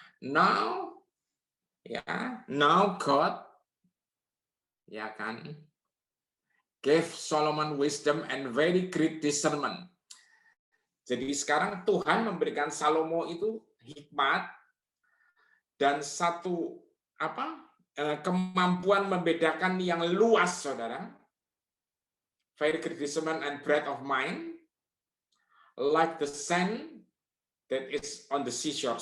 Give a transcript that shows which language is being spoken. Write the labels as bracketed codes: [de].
[en] Now, ya, now God, [id] ya kan, [en] gave Solomon wisdom and very great discernment. [id] Jadi sekarang Tuhan memberikan Salomo itu hikmat dan satu kemampuan membedakan yang luas, saudara. [en] Very great discernment and breadth of mind, like the sand that is on the seashore.